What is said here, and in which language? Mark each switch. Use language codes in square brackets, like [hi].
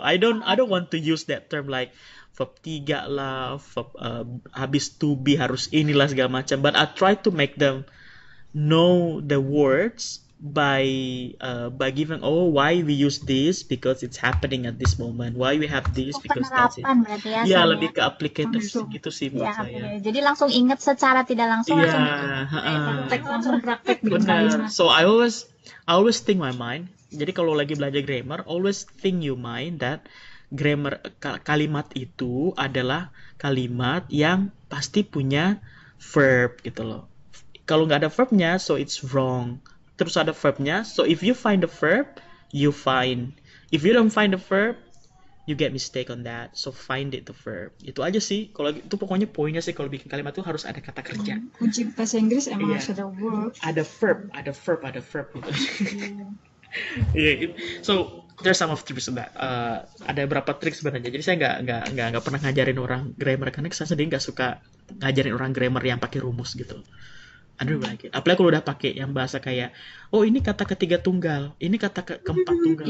[en] I don't want to use that term like verb 3 lah, verb [id] habis to be harus inilah segala macam, [en] but I try to make them know the words by giving why we use this because it's happening at this moment, why we have this because that's it. [id] Berarti Ya lebih ke applicated gitu sih menurut saya. Jadi langsung ingat secara tidak langsung. Langsung praktek bikin kalimat. [en] So I always think my mind. [id] Jadi kalau lagi belajar grammar, [en] always think your mind that grammar [id] kalimat itu adalah kalimat yang pasti punya verb gitu loh. Kalau nggak ada verbnya, [en] so it's wrong. [id] Terus ada verbnya, [en] so if you find the verb, you find. If you don't find the verb, you get mistake on that. So find it the verb. [id] Itu aja sih. Kalau itu pokoknya poinnya sih kalau bikin kalimat itu harus ada kata kerja. Kunci bahasa Inggris emang harus ada verb. Ada verb gitu. [en] So there's some of tricks of that. [id] Ada beberapa trik sebenarnya. Jadi saya nggak pernah ngajarin orang grammar karena saya sendiri nggak suka ngajarin orang grammar yang pakai rumus gitu. [en] I don't like it. [id] Apalagi kalau udah pakai yang bahasa kayak, oh ini kata ketiga tunggal, ini kata keempat tunggal.